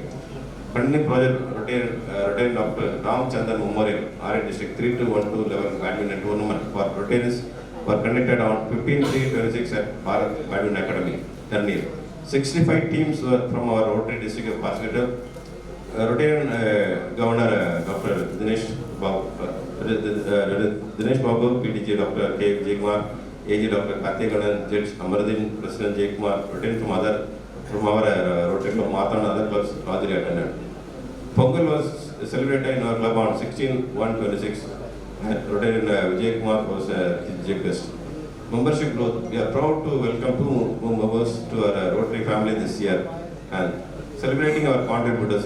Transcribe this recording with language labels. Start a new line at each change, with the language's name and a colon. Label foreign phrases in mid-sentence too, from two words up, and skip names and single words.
English: Funding project Rotarian Dr. Ram Chandan Memorial, RA District 3212 level badminton tournament for Rotarians were conducted on 15/3/26 at Bharat Badminton Academy, Ternir. 65 teams from our Rotary district have participated. Rotarian Governor Dr. Dinesh Babu, PDG Dr. K. Jaykumar, AG Dr. Karthik Ganan, Judge Amardin, President Jaykumar, Rotarian from our Rotary Club Mata and other clubs largely attended. Pongal was celebrated in our club on 16/1/26 and Rotarian Vijay Kumar was chief guest. Membership growth. We are proud to welcome 2 members to our Rotary family this year and celebrating our contributors.